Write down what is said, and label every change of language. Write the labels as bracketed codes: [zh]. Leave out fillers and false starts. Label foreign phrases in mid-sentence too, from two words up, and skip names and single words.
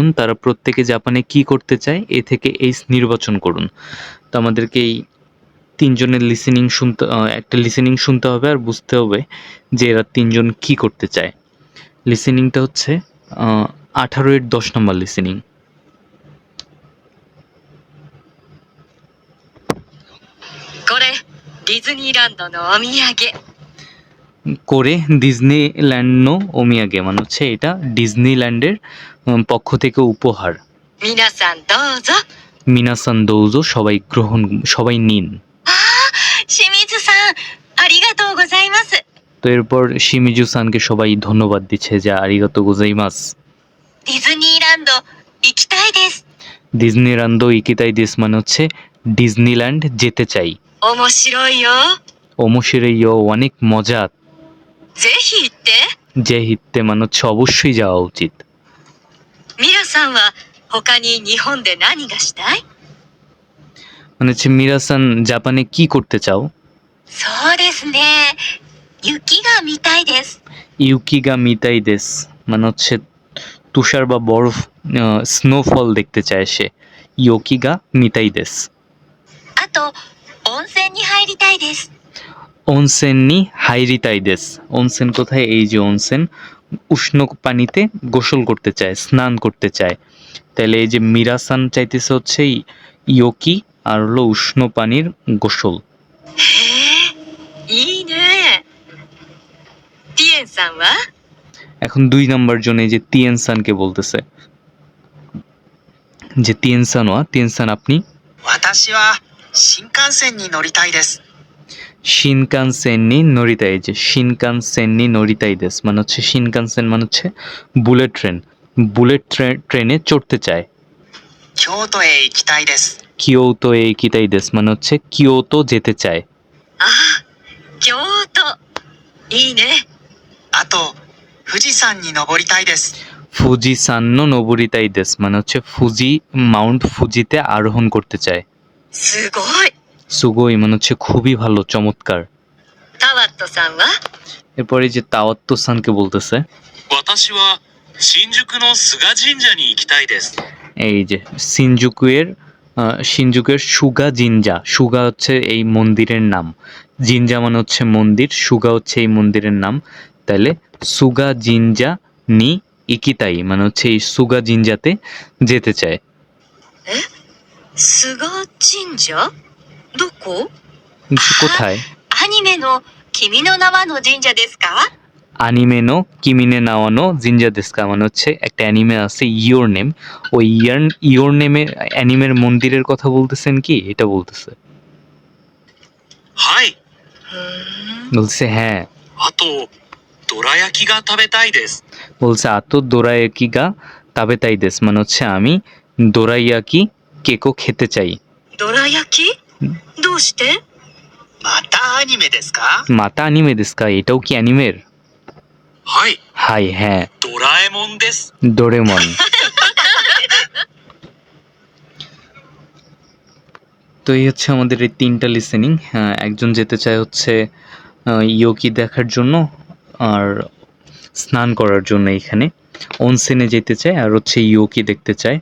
[bn] তারা প্রত্যেকে জাপানে কি করতে চায়, এ থেকে এইস নির্বাচন করুন। তো আমাদেরকে এই 3 জনের লিসেনিং শুনতে, একটা লিসেনিং শুনতে হবে আর বুঝতে হবে যে এরা 3 জন কি করতে চায়। লিসেনিংটা হচ্ছে 18 এর 10 নম্বর লিসেনিং। [ja] これ、ディズニーランドのお土産。これ ディズニーランド の お土産 [bn] মানে হচ্ছে এটা ডিজনিল্যান্ডের পক্ষ থেকে উপহার। [ja] 皆さんどうぞ。皆さん どうぞ [bn] সবাই নিন। [ja] 清水さん、ありがとうございます。 [bn] তো এরপর শিমিজু সানকে সবাই ধন্যবাদ দিচ্ছে যে [ja] ありがとう ございます. ディズニーランド行きたいです。ディズニーランド 行きたい です [bn] মানে হচ্ছে ডিজনিল্যান্ড যেতে চাই। [ja] 面白いよ。 [bn] ওমোশিরে অনেক মজা। [ja] ぜひ行って。ぜひ 行って [bn] মানে হচ্ছে অবশ্যই যাওয়া উচিত। [ja] ミラさんは他に日本で何がしたい？ [bn] মানে হচ্ছে মিরাসান জাপানে কি করতে চাও। [ja] そうですね。雪が見たいです。雪が 見たい です [bn] মানে হচ্ছে তুষার বা বরফ, স্নোফল দেখতে চায় সে। [ja] 雪が 見たい です. あと温泉に入りたいです。温泉 に 入りたい です. অনসেন কোথায়? [bn] এই যে অনসেন, উষ্ণ পানিতে গোসল করতে চায়, স্নান করতে চায়। তাহলে এই যে মিরাসান চাইতেছে হচ্ছে ইয়োকি, আর হলো উষ্ণ পানির গোসল। [ja] へえ、いいね。ティエンさんは？ [bn] এখন 2 নাম্বার জন এই যে তিয়ানসানকে বলতেছে যে তিয়ানসান আপনি? [ja] 私は新幹線に乗りたいです。新幹線 に 乗りたい, [bn] যে [ja] 新幹線 に 乗りたい です [bn] মানে হচ্ছে শিনকানসেন মানে হচ্ছে [en] bullet train, [bn] ট্রেনে চড়তে চায়। [ja] 京都へ行きたいです。京都 へ 行きたい です [bn] মানে হচ্ছে কিয়োতো যেতে চায়। [ja] ああ、京都。いいね。あと、富士山に登りたいです。富士山 に 登りたい です [bn] মানে হচ্ছে মাউন্ট ফুজিতে আরোহণ করতে চায়। [ja] すごい。 [bn] সুগোই মানে হচ্ছে খুবই ভালো, চমৎকার। [ja] タワットさんは？ [bn] এরপরে যে তাওয়াত্তো সানকে বলতেছে [ja] 私は新宿の菅神社に行きたいです。 [bn] এই যে শিনজুকুয়ের সুগা জিনজা, সুগা হচ্ছে এই মন্দিরের নাম, জিনজা মানে হচ্ছে মন্দির, সুগা হচ্ছে এই মন্দিরের নাম। তাহলে [ja] 菅神社 に 行きたい [bn] মানে হচ্ছে এই সুগা জিনজাতে যেতে চায়। [ja] 菅神社？どこ？ [bn] কোথায়? [ja] アニメの君の名はの神社ですか？アニメの 君の名はの 神社 ですか [bn] মানে হচ্ছে একটা অ্যানিমে আছে ইয়োর নেম, ওই ইয়োর নেমের অ্যানিমের মন্দিরের কথা বলতেছেন কি? এটা বলতেছে। [ja] はい。 [bn] বলছে হ্যাঁ। [ja] あと、どら焼きが食べたいです。 [bn] বলছে [ja] あと どら焼き が 食べたい です [bn] মানে হচ্ছে আমি দোরাইয়াকি কেকও খেতে চাই। [ja] どら焼き？どうして？またアニメですか？また アニメ ですか, [bn] এটাও কি অ্যানিমের? [ja] はい。 [bn] হাই হ্যাঁ, [ja] ドラえもんです。 [bn] ডোরেমন। তো এই হচ্ছে আমাদের এই 3টা লিসেনিং। একজন যেতে চায় হচ্ছে ইয়োকি দেখার জন্য, আর স্নান করার জন্য এখানে অনসেনে যেতে চায়, আর হচ্ছে ইয়োকি দেখতে চায়।